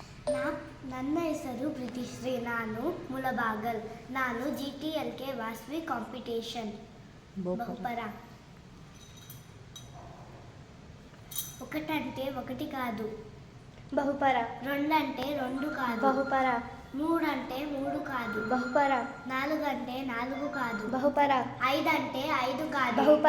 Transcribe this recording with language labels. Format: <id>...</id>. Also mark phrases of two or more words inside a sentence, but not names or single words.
<kn>ನನ್ನ ಹೆಸರು ಪ್ರೀತಿಶ್ರೀ. ನಾನು ಮುಳಬಾಗಲ್. ನಾನು GTLK ವಾಸವಿ ಕಾಂಪಿಟೇಷನ್ ಬಹುಪರ.</kn> <te>ఒకటంటే ఒకటి కాదు బహుపర. రెండంటే రెండు కాదు బహుపర. మూడంటే మూడు కాదు బహుపర. నాలుగంటే నాలుగు కాదు బహుపర. ఐదంటే ఐదు కాదు బహుపర.</te>